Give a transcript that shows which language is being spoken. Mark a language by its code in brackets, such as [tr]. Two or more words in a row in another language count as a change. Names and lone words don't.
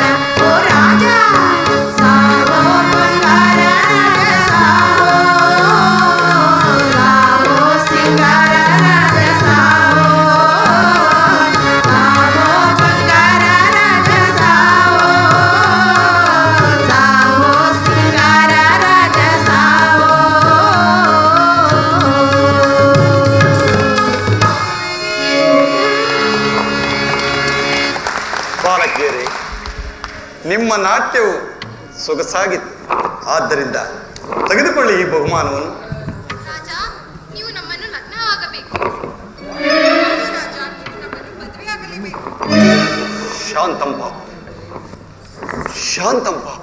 [kn] ಓ ರಾಜ, ಸಾವೋ ಬಂಗಾರ ರಾಜ ಸಾವೋ, ಸಾವೋ ಸಿಂಗಾರ ರಾಜ ಸಾವೋ, ಸಾವೋ ಬಂಗಾರ ರಾಜ ಸಾವೋ, ಸಾವೋ ಸಿಂಗಾರ ರಾಜ ಸಾವೋ. ಬಾಲಕಿಯರೇ, ನಿಮ್ಮ ನಾಟ್ಯವು ಸೊಗಸಾಗಿತ್ತು. ಆದ್ದರಿಂದ ತೆಗೆದುಕೊಳ್ಳಿ ಈ ಬಹುಮಾನವನ್ನು. ರಾಜ, ನೀವು ನಮ್ಮನ್ನು ಲಗ್ನವಾಗಬೇಕು. ರಾಜ, ನಮ್ಮನ್ನು ಮದುವೆಯಾಗಲೇಬೇಕು. ಶಾಂತಂ ಬಾಬು, ಶಾಂತಂ ಬಾಬು.